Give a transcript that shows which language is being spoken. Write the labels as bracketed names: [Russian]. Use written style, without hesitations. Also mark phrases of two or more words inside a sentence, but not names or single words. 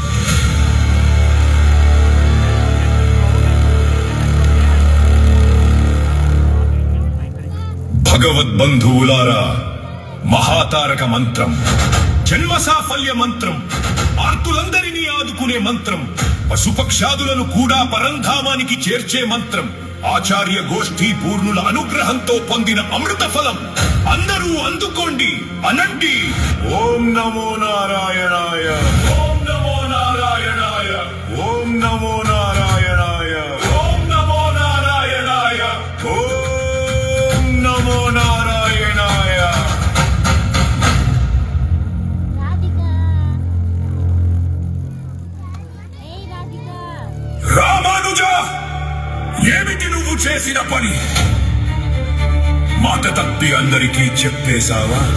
[Telugu] భగవద్బంధువులారా, మహాతారక మంత్రం, జన్మ సాఫల్య మంత్రం, ఆర్తులందరినీ ఆదుకునే మంత్రం, పశుపక్షాదులను కూడా పరంధామానికి చేర్చే మంత్రం, ఆచార్య గోష్ఠీ పూర్ణుల అనుగ్రహంతో పొందిన అమృత ఫలం. అందరూ అందుకోండి, అనండి. [Sanskrit] ఓం నమో నారాయణాయ, ఓం నమో నారాయణాయ, ఓం నమో నారాయణాయ, ఓం నమో నారాయణాయ, ఓం నమో నారాయణాయ. [Telugu] రామానుజ, ఏమిటి నువ్వు చేసిన పని? మాట తప్పి అందరికీ చెప్పేశావా?